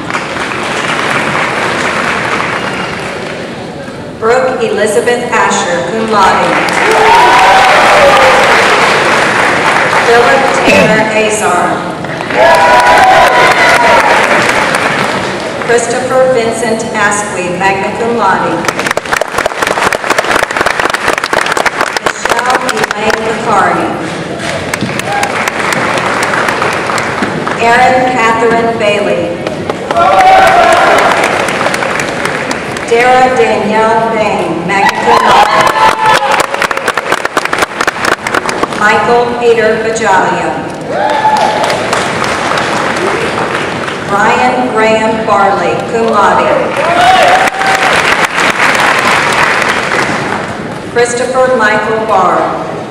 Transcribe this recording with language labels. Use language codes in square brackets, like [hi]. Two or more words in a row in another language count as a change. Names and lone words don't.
[en] Brooke Elizabeth Asher, [la] cum laude. [en] Philip Tanner Azar. Christopher Vincent Asqui, [la] magna cum laude. [en] Michelle Elaine Bakari. Erin Catherine Bailey. Dara Danielle Bain, [la] magna cum laude. [en] Michael Peter Bajalia. Brian Graham Barley, [la] cum laude. [en] Christopher Michael Barr.